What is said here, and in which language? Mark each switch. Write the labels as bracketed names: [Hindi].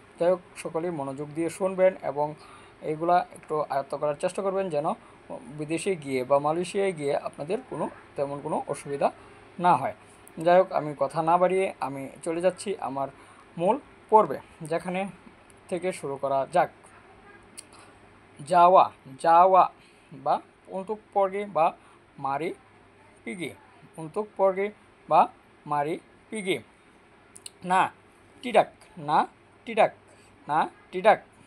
[Bangla] যাই হোক, সকলেই মনোযোগ দিয়ে শুনবেন এবং এইগুলা একটু আয়ত্ত করার চেষ্টা করবেন, যেন বিদেশে গিয়ে বা মালয়েশিয়ায় গিয়ে আপনাদের তেমন কোনো অসুবিধা না হয়। যাই হোক, আমি কথা না বাড়িয়ে আমি চলে যাচ্ছি আমার মূল পর্বে, যেখানে থেকে শুরু করা যাক। যাওয়া যাওয়া বা [Malay] untuk pergi [Bangla] বা [Malay] mari pergi, [Bangla] untuk pergi বা mari pergi। না [Malay] tidak, [Bangla] না tidak, না tidak।